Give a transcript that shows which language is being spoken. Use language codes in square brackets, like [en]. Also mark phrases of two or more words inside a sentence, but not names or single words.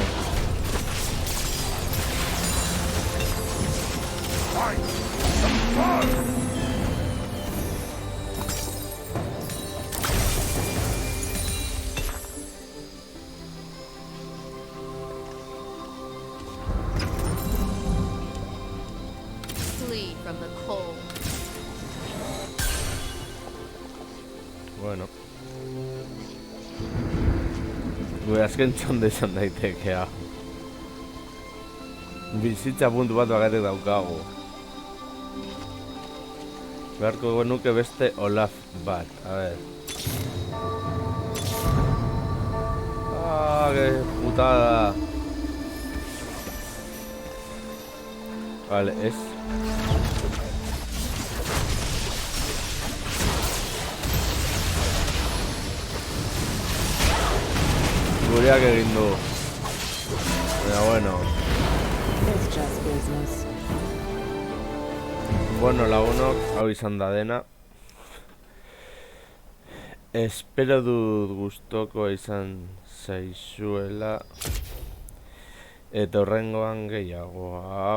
[en] Fight some fun! Flee from the cold. [eu] Bueno. Gure azken txonde izan daiteke hau. Bizitza puntu bat bakarrik daukagu. Beharko genuke beste Olaf bat, [es] a ver. Ah, que putada. Vale, es... [eu] Gureak egin du. Baina, bueno. [en] It's just business. [eu] Bueno, lagunok, hau izan da dena. Espero dut gustoko izan zaizuela. Eta horrengoan gehiago.